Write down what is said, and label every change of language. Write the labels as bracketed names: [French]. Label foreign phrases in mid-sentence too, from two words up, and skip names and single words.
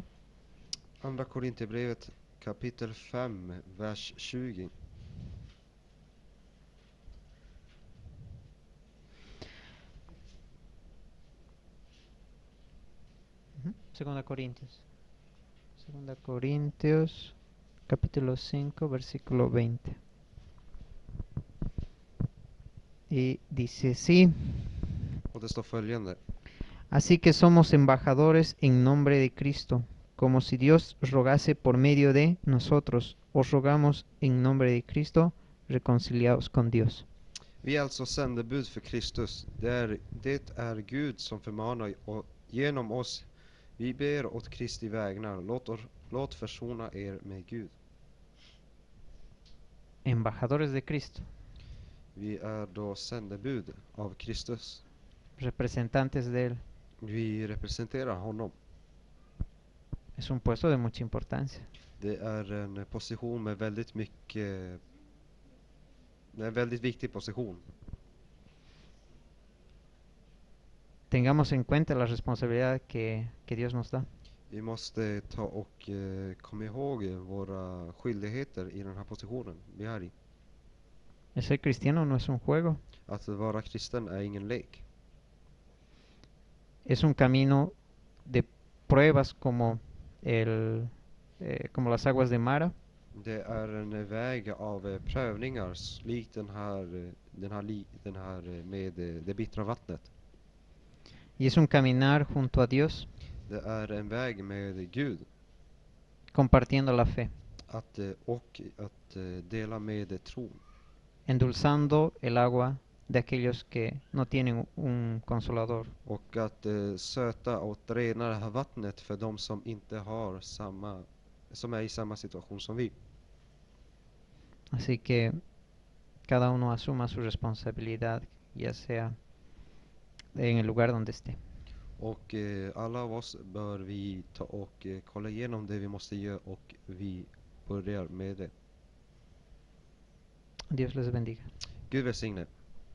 [Swedish] Andra Korintierbrevet, kapitel 5, vers 20. [Spanish] Segunda Corintios. Segunda Corintios capítulo 5 versículo 20. Y dice así: [Swedish] Och det står följande. [Spanish] así que somos embajadores en nombre de Cristo, como si Dios rogase por medio de nosotros. Os rogamos en nombre de Cristo, reconciliados con Dios. [Swedish] Vi är alltså sändebud för Kristus. Det är Gud som förmanar och genom oss. Vi ber åt Kristi vägnar. Låt försona er med Gud. [Spanish] Embajadores de Cristo, [Swedish] Vi är då sändebud av Kristus. [Spanish] representantes de Él. [Swedish] Vi representerar honom. [Spanish] Es un puesto de mucha importancia. [Swedish] Det är en position med väldigt mycket. Det är en väldigt viktig position. [Spanish] Tengamos en cuenta la responsabilidad que Dios nos da. [Swedish] Vi måste ta och komma ihåg våra skyldigheter i den här positionen vi är i. [Spanish] El ser cristiano no es un juego, [Swedish] Att vara kristen är ingen lek. [Spanish] es un camino de pruebas como como las aguas de Mara. [Swedish] Det är en väg av prövningar, likt den här med det bittra vattnet. [Spanish] Y es un caminar junto a Dios, [Swedish] Det är en väg med Gud, [Spanish] compartiendo la fe, [Swedish] och att dela med tron. [Spanish] endulzando el agua de aquellos que no tienen un consolador. [Swedish] Och att söta och rena det här vattnet för de som inte har som är i samma situation som vi. [Spanish] Así que cada uno asuma su responsabilidad, ya sea en el lugar donde esté. [Swedish] Och alla av oss bör vi ta och kolla igenom det vi måste göra, och vi börjar med det. [Spanish] Dios les bendiga. [Swedish] Gud välsigne.